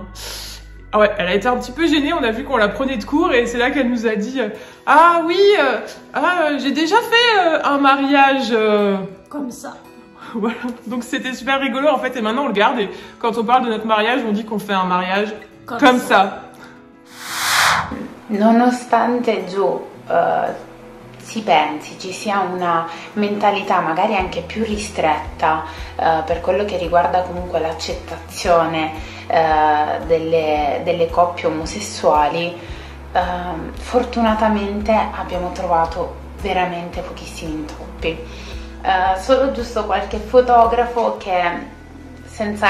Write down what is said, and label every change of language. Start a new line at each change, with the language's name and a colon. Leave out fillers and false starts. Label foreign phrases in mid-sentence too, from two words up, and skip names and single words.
French: Ah ouais, elle a été un petit peu gênée, on a vu qu'on la prenait de court, et c'est là qu'elle nous a dit ah oui, j'ai déjà fait un mariage comme ça. Voilà, donc c'était super rigolo en fait, et maintenant on le garde, et quand on parle de notre mariage, on dit qu'on fait un mariage comme ça.
Italian: Nonostante giù si pensi ci sia una mentalità magari anche più ristretta per quello che riguarda comunque l'accettazione delle coppie omosessuali, fortunatamente abbiamo trovato veramente pochissimi intoppi, solo giusto qualche fotografo che, senza